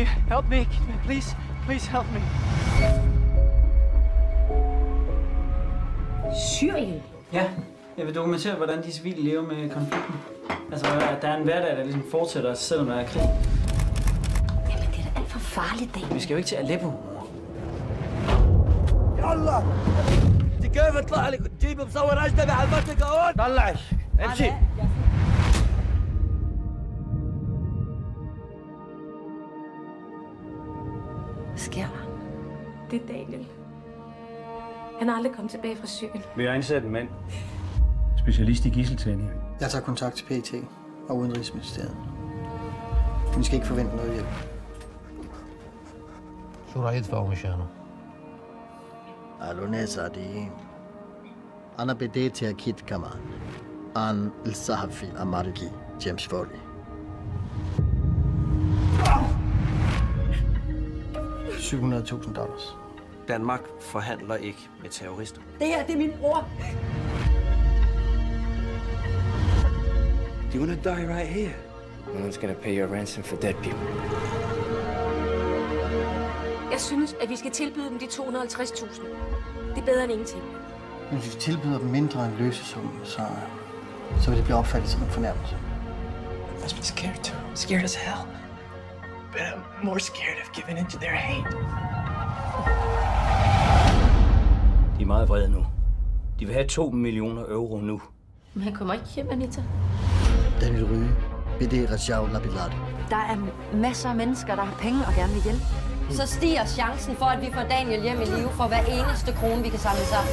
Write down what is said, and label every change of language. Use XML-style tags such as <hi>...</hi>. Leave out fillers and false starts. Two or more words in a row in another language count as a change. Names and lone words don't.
<en>Help me, please. Please help me.</en> <da>Syrien? Ja, jeg vil dokumentere, hvordan de civile lever med konflikten. Altså, at der er en hverdag, der ligesom fortsætter, selvom der er krig. Jamen, det er da alt for farligt, Daniel. Vi skal jo ikke til Aleppo.</da> <ar>يلا انت كيف يطلع لك تجيب مصور اجنبي على المنطقه هون طلعش امشي</ar> <da>Hvad sker der? Det er Daniel. Han er aldrig kommet tilbage fra Syrien. Vi har indsat en mand. Specialist i gidseltagning. Jeg tager kontakt til PET og Udenrigsministeriet. Vi skal ikke forvente noget hjælp.</da> <ar>شو راح يدفعوا مشانه؟ قالوا ناس عاديين. أنا بديت أكيد كمان عن الصحفي الأمريكي جيمس فولي. $700,000.</ar> <da>Danmark forhandler ikke med terrorister. Det her, det er min bror.</da> <en>Do you want to die right here? No one's gonna pay your ransom for dead people.</en> <da>Jeg synes, at vi skal tilbyde dem de 250.000. Det er bedre end ingenting. Men hvis vi tilbyder dem mindre end løsesum, så vil det blive opfattet som en fornærmelse.</da> <en>I must be scared too. Scared as hell. But I'm more scared of giving into their hate.</en> <da>De er meget vrede nu. De vil have 2 millioner euro nu. Men han kommer ikke hjem, Anita. Daniel Rye, BD Rajao Labilade. Der er masser af mennesker, der har penge og gerne vil hjælpe. Så stiger chancen for, at vi får Daniel hjem i live for hver eneste krone, vi kan samle sammen.</da>